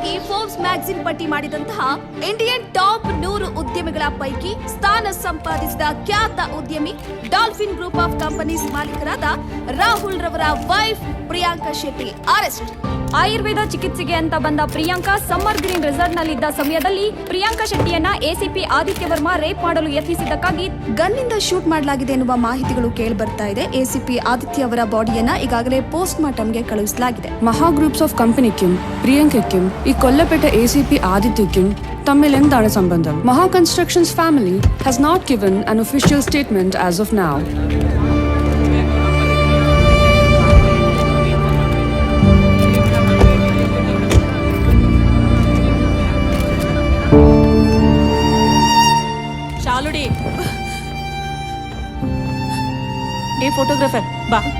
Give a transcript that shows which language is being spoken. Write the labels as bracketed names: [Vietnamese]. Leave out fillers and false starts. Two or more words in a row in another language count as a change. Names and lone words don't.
[Kannada] ಫೋರ್ಬ್ಸ್ ಮ್ಯಾಗಜಿನ್ ಪಟ್ಟಿ ಮಾಡಿದಂತಹ [English] Indian top 100 [Kannada] ಉದ್ಯಮಿಗಳ ಪೈಕಿ ಸ್ಥಾನ ಸಂಪಾದಿಸಿದ ಖ್ಯಾತ ಉದ್ಯಮಿ ಡಾಲ್ಫಿನ್ ಗ್ರೂಪ್ ಆಫ್ ಕಂಪನೀಸ್ ಮಾಲೀಕರಾದ ರಾಹುಲ್ ರವರ ವೈಫ್ ಪ್ರಿಯಾಂಕಾ ಶೆಟ್ಟಿ ಅರೆಸ್ಟ್. ಆಯುರ್ವೇದ ಚಿಕಿತ್ಸೆಗೆ ಅಂತ ಬಂದ ಪ್ರಿಯಾಂಕಾ ಸಮ್ಮರ್ ಗ್ರೀನ್ ರೆಸಾರ್ಟ್ ನಲ್ಲಿದ್ದ ಸಮಯದಲ್ಲಿ ಪ್ರಿಯಾಂಕಾ ಶೆಟ್ಟಿಯನ್ನ ಎಸಿಪಿ ಆದಿತ್ಯ ವರ್ಮಾ ರೇಪ್ ಮಾಡಲು ಯತ್ನಿಸಿದ್ದಕ್ಕಾಗಿ ಗನ್ನಿಂದ ಶೂಟ್ ಮಾಡಲಾಗಿದೆ ಎನ್ನುವ ಮಾಹಿತಿಗಳು ಕೇಳಿ ಬರ್ತಾ ಇದೆ. ಎಸಿಪಿ ಆದಿತ್ಯ ಅವರ ಬಾಡಿಯನ್ನ ಈಗಾಗಲೇ ಪೋಸ್ಟ್ ಮಾರ್ಟಂಗೆ ಕಳುಹಿಸಲಾಗಿದೆ. [Malayalam] മഹാ ഗ്രൂപ്പ്സ് ഓഫ് കമ്പനിക്കും പ്രിയങ്കയ്ക്കും ഈ കൊല്ലപ്പെട്ട എസിപി ആദിത്യയ്ക്കും തമ്മിൽ എന്താണ് സംബന്ധം? [English] Maha Constructions family has not given an official statement as of now. [Kannada] ಶಾಲುಡಿ ಏ ಫೋಟೋಗ್ರಾಫರ್ ಬಾ